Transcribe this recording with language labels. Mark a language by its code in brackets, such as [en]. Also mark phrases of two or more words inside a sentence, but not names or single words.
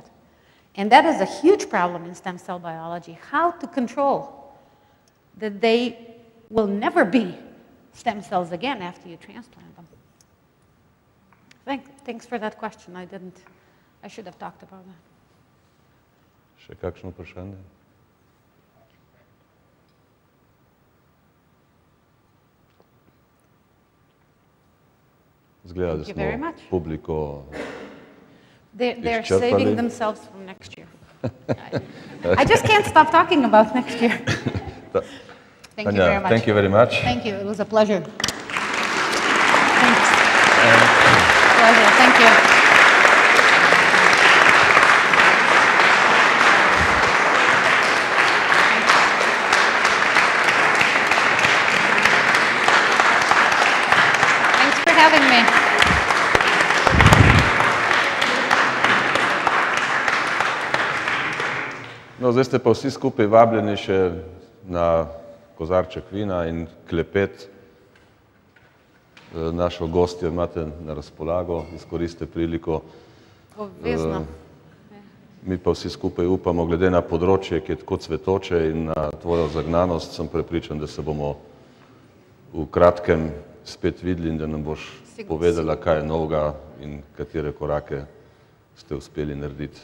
[en] And that is a huge problem in stem cell biology, how to control that they will never be stem cells again after you transplant them. Thanks for that question. I should have talked about that. [sl] Še kakšno vprašanje? Zgleda, da smo publiko [en] They're saving themselves from next year. I just can't stop talking about next year. Thank you very much. Thank you very much. Thank you. It was a pleasure. Thanks. Pleasure. Thank you. Thanks for having me. [sl] No, zdaj ste pa vsi skupaj vabljeni še na kozarček vina in klepet. Našo gostjo imate na razpolago, izkoriste priliko. Obvezno. Mi pa vsi skupaj upamo, glede na področje, ki je tako cvetoče in na tvojo zagnanost, sem prepričan, da se bomo v kratkem spet videli in da nam boš povedala, kaj je novega in katere korake ste uspeli narediti.